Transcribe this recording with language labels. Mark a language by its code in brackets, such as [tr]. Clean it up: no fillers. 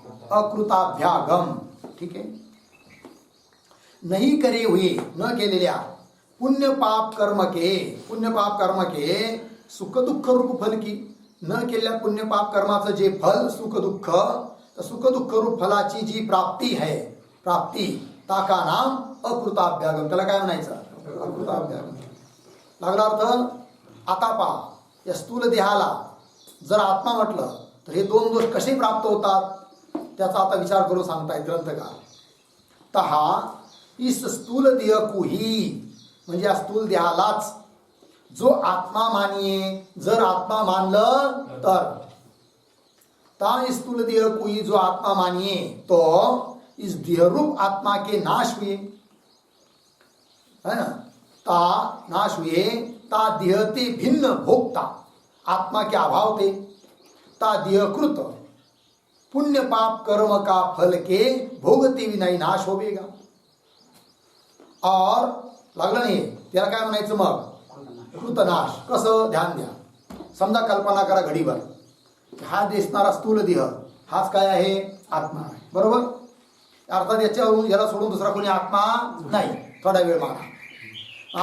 [mr] अकृताभ्यागम. ठीक आहे. [hi] नहीं करे हुए, [mr] न केलेल्या [hi] पुण्य पाप कर्म के, पुण्य पाप कर्म के सुख दुःख रूप फल की, [mr] न केलेल्या पुण्य पाप कर्माचं जे फल सुख दुःख, तर सुख दुःख रूप फलाची जी प्राप्ती आहे, प्राप्ती [hi] ताका नाम [mr] अकृताभ्यागम. त्याला काय म्हणायचं? अकृताभ्यागम. लागला अर्थ? आता पहा, या स्थूल देहाला जर आत्मा म्हटलं तर हे दोन दोष कसे प्राप्त होतात त्याचा आता विचार करून सांगतायत ग्रंथकार. [hi] तहा इस स्थूल देह को ही, [mr] म्हणजे या स्थूल देहालाच [hi] जो आत्मा मानिये, [mr] जर आत्मा मानलं तर, [hi] ता इस स्थूल देह को ही जो आत्मा मानिये तो इस देहरूप आत्मा के नाश हुए, है ना? ता नाश हुए, ता देहते भिन्न भोगता, आत्मा के अभाव थे, ता देहकृत पुण्य पाप कर्म का फल के भोगते विनाई नाश होवेगा. [mr] और लागलं नाही, त्याला काय म्हणायचं मग? कृतनाश. कसं? ध्यान द्या. समजा कल्पना करा घडीभर, हा दिसणारा स्थूल देह हाच काय आहे? आत्मा आहे. बरोबर? अर्थात याच्यावरून याला सोडून दुसरा कोणी आत्मा नाही. थोडा वेळ माना.